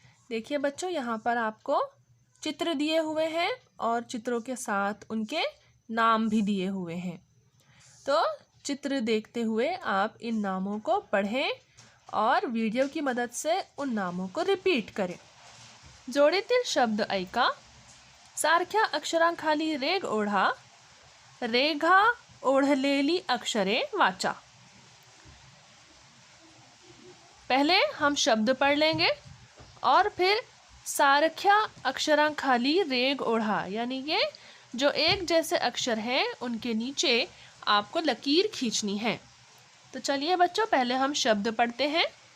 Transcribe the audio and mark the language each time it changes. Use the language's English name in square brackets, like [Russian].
[Hindi] देखिए बच्चों, यहाँ पर आपको चित्र दिए हुए हैं और चित्रों के साथ उनके नाम भी दिए हुए हैं। तो चित्र देखते हुए आप इन नामों को पढ़ें और वीडियो की मदद से उन नामों को रिपीट करें. [Marathi] जोडीतील शब्द ऐका. सारख्या अक्षरांखाली रेघ ओढा. रेघा ओढलेली अक्षरे वाचा. [Hindi] पहले हम शब्द पढ़ लेंगे और फिर [Marathi] सारख्या अक्षरांखाली रेघ ओढ़ा, [Hindi] यानी कि जो एक जैसे अक्षर हैं उनके नीचे आपको लकीर खींचनी है. तो चलिए बच्चों, पहले हम शब्द पढ़ते हैं.